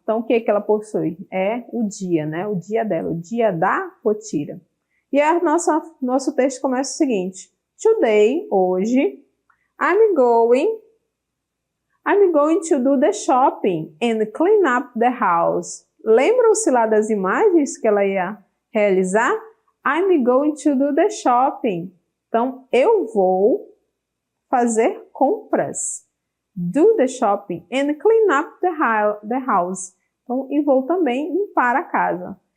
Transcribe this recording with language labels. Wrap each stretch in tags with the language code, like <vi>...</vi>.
<pt>Então, o que ela possui? É o dia, né? O dia dela, o dia da Potira. E nosso texto começa o seguinte:</pt> <en>Today, hoje, I'm going to do the shopping and clean up the house.</en> <pt>Lembram-se lá das imagens que ela ia realizar?</pt> <en>I'm going to do the shopping.</en> <pt>Então, eu vou fazer compras.</pt> <en>Do the shopping and clean up the house.</en> <pt>Então, e vou também limpar a casa.</pt>